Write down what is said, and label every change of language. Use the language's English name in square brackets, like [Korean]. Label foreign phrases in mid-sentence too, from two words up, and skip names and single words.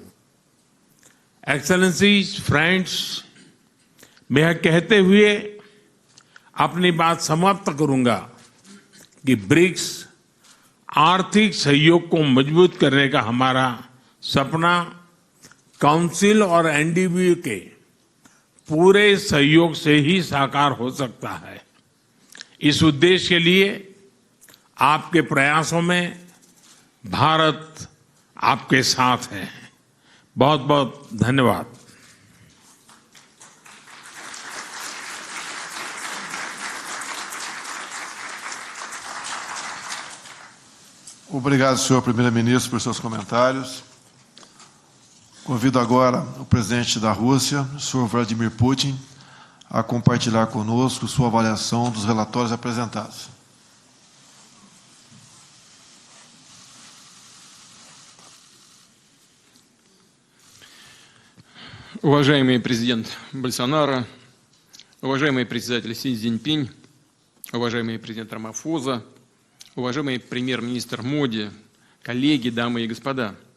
[English] Excellencies, friends, [Hindi] मैं यह कहते हुए अपनी बात समाप्त करूंगा कि ब्रिक्स आर्थिक सहयोग को मजबूत करने का हमारा सपना काउंसिल और एनडीबी के पूरे सहयोग से ही साकार हो सकता है। इस उद्देश्य के लिए आपके प्रयासों में भारत आपके साथ है। बहुत बहुत धन्यवाद। [Portuguese] Obrigado, senhor primeiro-ministro, por seus comentários. Convido agora o presidente da Rússia, o senhor Vladimir Putin, a compartilhar conosco sua avaliação dos relatórios apresentados. [Russian] Уважаемый президент Больсонаро, уважаемый председатель Си Цзиньпинь, уважаемый президент Рамафоза, уважаемый премьер-министр Моди, коллеги, дамы и господа.